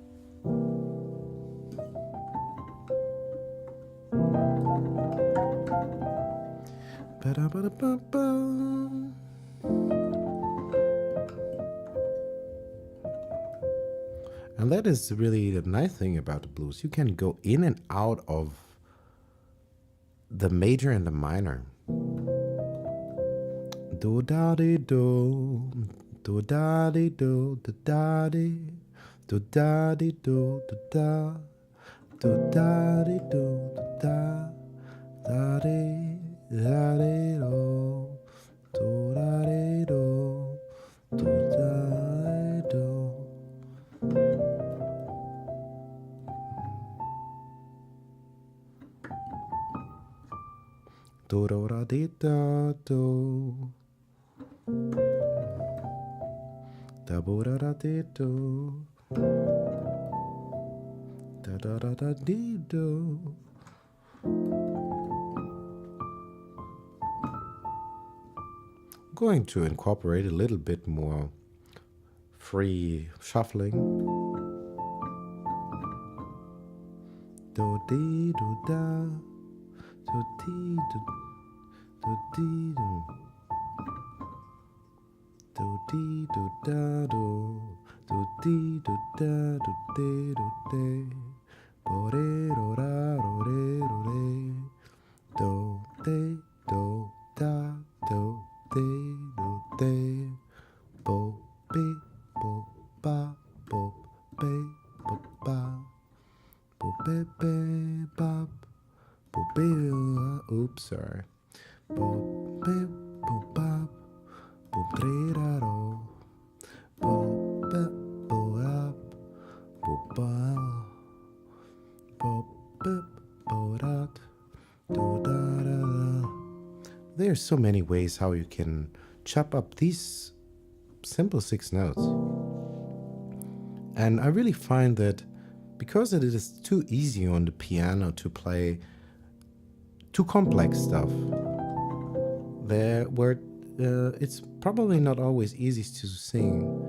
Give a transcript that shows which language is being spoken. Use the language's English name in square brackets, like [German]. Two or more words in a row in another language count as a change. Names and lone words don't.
[English] And that is really the nice thing about the blues. You can go in and out of the major and the minor. Do da di do, Do da di do da di do da di do da da di do da da di da di do da di do da di do. Do do da di da do da bo da da di do da da da da di do. Going to incorporate a little bit more free shuffling. Do dee do da do dee do dee do dee do da do dee do da do dee do dee bo re do ra do re do re do de do da do de do de bo be bo ba bo be bo ba bo be be ba bo be oops sorry bo be bo ba bo tre ra ro bo be bo up bo ba bo be bo rat do da da da. There's so many ways how you can chop up these simple 6 notes. And I really find that because it is too easy on the piano to play too complex stuff, it's probably not always easy to sing.